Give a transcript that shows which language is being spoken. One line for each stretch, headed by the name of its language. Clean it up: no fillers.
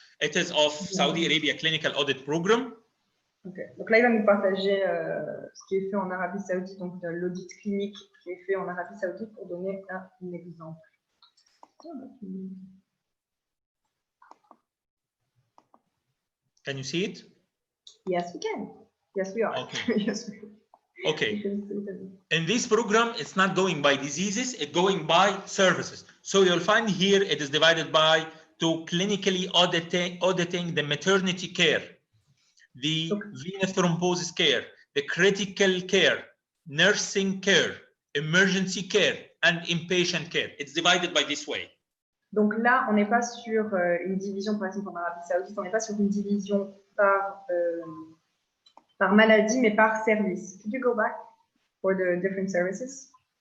English: It is of Saudi Arabia Clinical Audit Program. Okay.
French: Donc là, il va nous partager ce qui est fait en Arabie Saoudite, donc l'audit clinique qui est fait en Arabie Saoudite pour donner un exemple.
English: Can you see it? Yes, we can. Yes, we are. Okay. Yes, we can. Okay. In this program, it's not going by diseases, it's going by services. So you'll find here it is divided by to clinically auditing the maternity care, the venous thrombosis care, the critical care, nursing care, emergency care, and inpatient care. It's divided by this way.
French: Donc là, on n'est pas sur une division, par exemple en Arabie Saoudite, on n'est pas sur une division par maladie, mais par service.
English: Could you go back for the different services?